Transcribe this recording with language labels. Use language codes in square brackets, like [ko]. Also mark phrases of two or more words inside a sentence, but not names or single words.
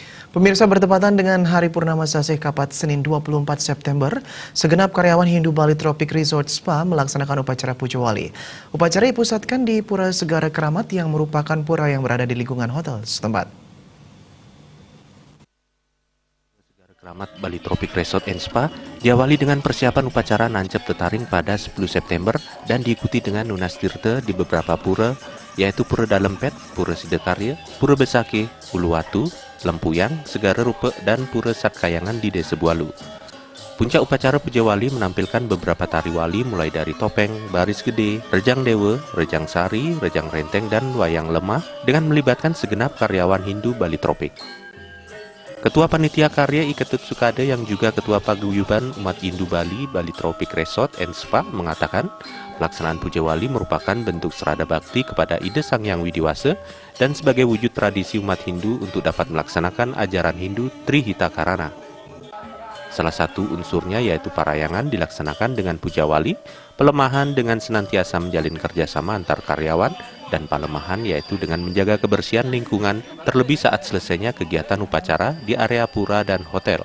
[id] Pemirsa, bertepatan dengan Hari Purnama Sasih Kapat Senin 24 September, segenap karyawan Hindu Bali Tropic Resort Spa melaksanakan upacara Puja Wali. Upacara dipusatkan di Pura Segara Keramat yang merupakan pura yang berada di lingkungan hotel setempat. Segara Keramat Bali Tropic Resort and Spa diawali dengan persiapan upacara Nancep Tetaring pada 10 September dan diikuti dengan Nunas Tirta di beberapa pura, yaitu Pura Dalempet, Pura Sidekarya, Pura Besake, Uluwatu, Lempuyang, Segara Rupa, dan Pura Satkayangan di Desa Bualu. Puncak upacara Puja Wali menampilkan beberapa tari wali mulai dari topeng, baris gede, rejang dewa, rejang sari, rejang renteng, dan wayang lemah dengan melibatkan segenap karyawan Hindu Bali Tropik. Ketua Panitia Karya Iketut Sukade yang juga Ketua Paguyuban Umat Hindu Bali, Bali Tropic Resort and Spa mengatakan, pelaksanaan Puja Wali merupakan bentuk serada bakti kepada Ida Sang Hyang Widiwasa dan sebagai wujud tradisi umat Hindu untuk dapat melaksanakan ajaran Hindu Trihita Karana. Salah satu unsurnya yaitu parayangan dilaksanakan dengan Puja Wali, pelemahan dengan senantiasa menjalin kerjasama antar karyawan, dan palemahan yaitu dengan menjaga kebersihan lingkungan terlebih saat selesainya kegiatan upacara di area pura dan hotel.